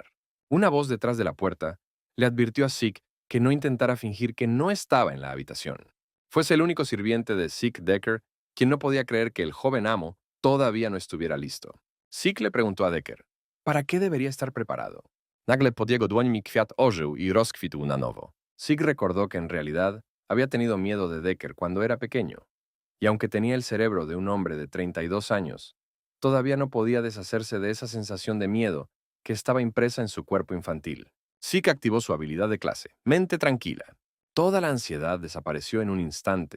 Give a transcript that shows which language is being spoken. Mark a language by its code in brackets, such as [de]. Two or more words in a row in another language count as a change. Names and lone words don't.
[es] Una voz detrás de la puerta le advirtió a Zeke que no intentara fingir que no estaba en la habitación. Fuese el único sirviente de Zeke Decker quien no podía creer que el joven amo todavía no estuviera listo. Zeke le preguntó a Decker, ¿para qué debería estar preparado? [pl] Nagle pod jego dłońmi kwiat ożył i rozkwitł na nowo. [es] Zeke recordó que en realidad había tenido miedo de Decker cuando era pequeño, y aunque tenía el cerebro de un hombre de 32 años, todavía no podía deshacerse de esa sensación de miedo que estaba impresa en su cuerpo infantil. Zeke activó su habilidad de clase, mente tranquila. Toda la ansiedad desapareció en un instante.